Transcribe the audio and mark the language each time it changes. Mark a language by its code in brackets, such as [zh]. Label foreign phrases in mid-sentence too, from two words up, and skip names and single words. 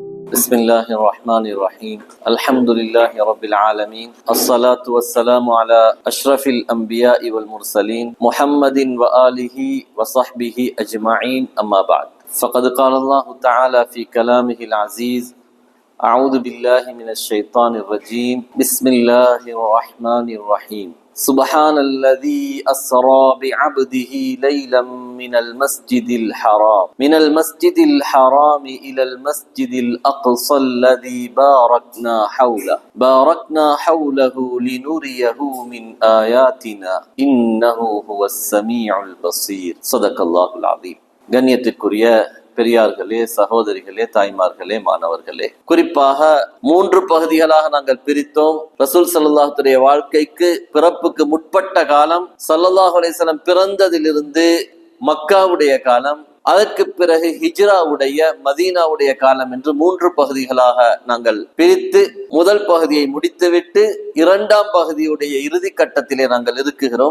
[ar] بسم الله الرحمن الرحيم الحمد لله رب العالمين الصلاة والسلام على أشرف الأنبياء والمرسلين محمد وآله وصحبه أجمعين أما بعد فقد قال الله تعالى في كلامه العزيز أعوذ بالله من الشيطان الرجيم بسم الله الرحمن الرحيم سبحان الذي أسرى بعبده ليلا من المسجد الحرام إلى المسجد الأقصى الذي باركنا حوله لنريه من آياتنا إنه هو السميع البصير صدق الله العظيم. [ta] கண்ணியத்திற்குரிய பெரியார்களே, சகோதரிகளே, தாய்மார்களே, மாணவர்களே, குறிப்பாக 3 பகுதிகளாக நாங்கள் பிரித்தோம். ரசூல் [ar] صلى الله عليه [ta] வாழ்க்கைக்கு பிறப்புக்கு முற்பட்ட காலம், [ar] صلى الله عليه وسلم [ta] பிறந்ததிலிருந்து மக்காவுடைய காலம், அதற்கு பிறகு ஹிஜ்ராவுடைய மதீனாவுடைய காலம் என்று 3 பகுதிகளாக நாங்கள் பிரித்து முதல் பகுதியை முடித்துவிட்டு 2ஆம் பகுதியுடைய இறுதி கட்டத்திலே நாங்கள் இருக்குகிறோம்.